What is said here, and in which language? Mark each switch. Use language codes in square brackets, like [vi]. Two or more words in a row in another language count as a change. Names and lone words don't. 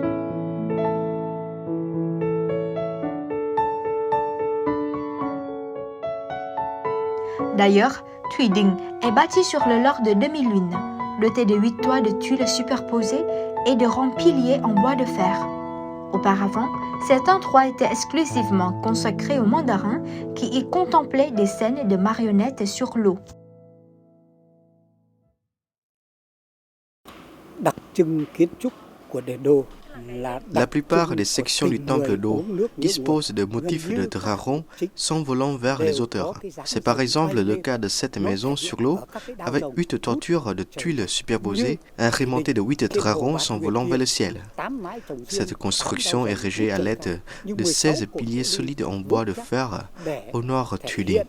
[fr] D'ailleurs, Thủy Đình est bâti sur le Lord de Demi-Lune, doté de 8 toits de tuiles superposées et de rangs piliers en bois de fer. Auparavant, cet endroit était exclusivement consacré aux mandarins qui y contemplaient des scènes de marionnettes sur l'eau. [vi] Đặc trưng kiến trúc của đền Đô. [fr] La plupart des sections du temple d'eau disposent de motifs de dragons s'envolant vers les auteurs. C'est par exemple le cas de cette maison sur l'eau avec 8 toitures de tuiles superposées agrémentées de 8 dragons s'envolant vers le ciel. Cette construction est érigée à l'aide de 16 piliers solides en bois de fer au nord Thủy Đình.